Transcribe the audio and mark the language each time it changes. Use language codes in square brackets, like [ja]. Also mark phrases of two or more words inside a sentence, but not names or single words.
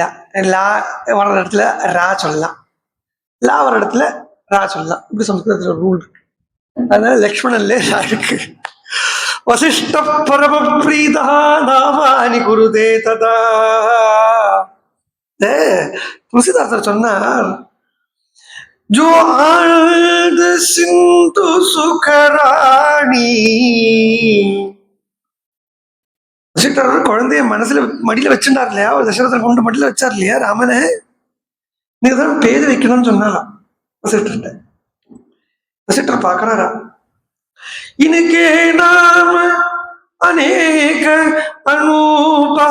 [ta] லா வர இடத்துல ரா சொல்லலாம், லா வர இடத்துல ரா சொல்லலாம். இப்படி சம்ஸ்கிருதத்துல ரூல் இருக்கு. அதனால லக்ஷ்மணன்ல ரா இருக்கு. [sa] वसिष्ठ परम प्रीता नामानि कुरुते तदा. [ta] துளசிதாசர் சொன்னார், [awa] जो आनंद सिंधु सुखराणी. [ta] வசிஷ்டர் குழந்தைய மனசுல மடியில வச்சுட்டார் இல்லையா, ஒரு தசரதன் கொண்டு மடியில வச்சார் இல்லையா ராமனை. நீங்க தான் பேரு வைக்கணும்னு சொன்னாராம் வசிஷ்டர்கிட்ட. வசிஷ்டர் பாக்குறாரா, [awa] इनके नाम अनेक अनूपा.